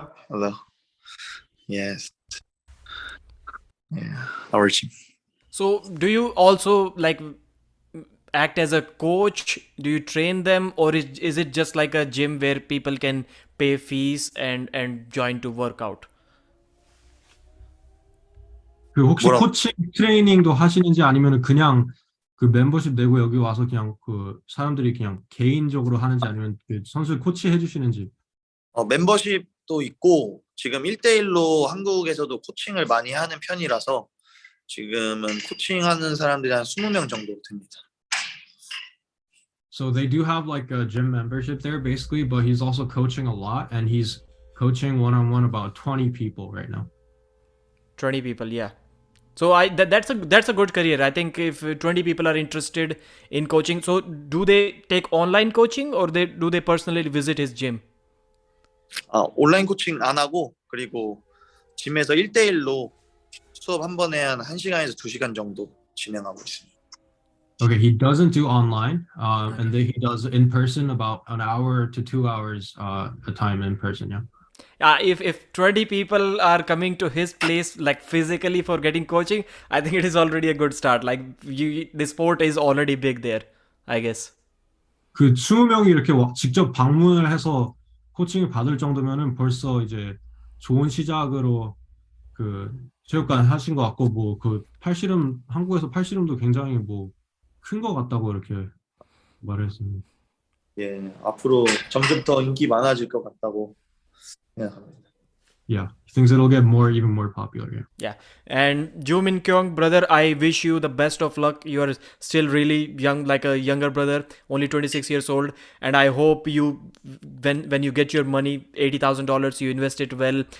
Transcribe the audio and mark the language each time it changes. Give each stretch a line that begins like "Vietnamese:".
English: Hello. Yes. Yeah. Our team. So, do you also like act as a coach? Do you train them, or is it just like a gym where people can pay fees and join to work out?
Korean: 그 혹시 뭐라고? 코칭 트레이닝도 하시는지, 아니면은 그냥 그 멤버십 내고 여기 와서 그냥 그 사람들이 그냥 개인적으로 하는지, 아니면 그 선수 코치 해주시는지. 멤버십도 있고 지금 1대1로 한국에서도 코칭을 많이 하는 편이라서 지금은 코칭하는 사람들이 한 20명 정도 됩니다.
English: So they do have like a gym membership there basically, but he's also coaching a lot, and he's coaching one-on-one about 20 people right now. 20 people, yeah. So that's a good career. I think if 20 people are interested in coaching, so do they take online coaching, or do they personally visit his gym?
Korean: 온라인 코칭 안 하고, 그리고 짐에서 1대1로 수업 한 번에 한 1시간에서 2시간 정도 진행하고 있습니다.
English: Okay, he doesn't do online, and then he does in person about an hour to 2 hours a time in person. Yeah. If 20 people are coming to his place like physically for getting coaching, I think it is already a good start. Like the sport is already big there, I guess.
Korean: 그 20명이 이렇게 직접 방문을 해서 코칭을 받을 정도면은 벌써 이제 좋은 시작으로 그 체육관 하신 것 같고, 뭐 그 팔씨름, 한국에서 팔씨름도 굉장히 뭐 큰 것 같다고 이렇게 말했습니다. 예, 앞으로 점점 더 인기 많아질 것 같다고 생각합니다.
English: Yeah, he thinks it'll get even more popular. Yeah. And Joo-min Kyung, brother, I wish you the best of luck. You are still really young, like a younger brother, only 26 years old. And I hope you, when you get your money, $80,000, you invest it well.